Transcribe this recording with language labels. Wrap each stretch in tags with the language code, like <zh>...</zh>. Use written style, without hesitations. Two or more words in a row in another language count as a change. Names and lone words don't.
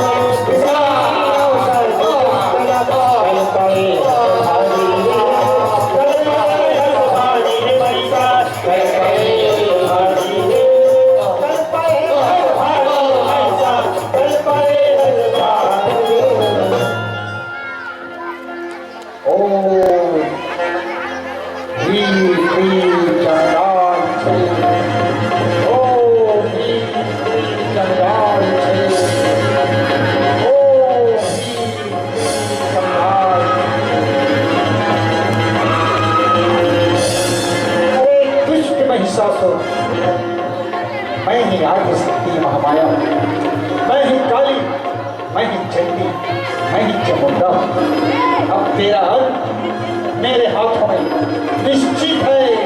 <hi>भारी रे पैसा, कर पाए भारी रे। कर पाए भारी पैसा, कर पाए भारी रे।</hi> <sa>ओम ह्रीं क्लीं चंडाल ओम ह्रीं क्लीं चंडाल ओम ह्रीं क्लीं चंडाल।</sa> <hi>अरे दुष्ट महिषासुर, मैं ही आदि शक्ति महामाया, मैं ही काली, मैं ही चंडी, मैं ही चामुंडा। अब तेरा अंत मेरे हाथों में निश्चित है।</hi>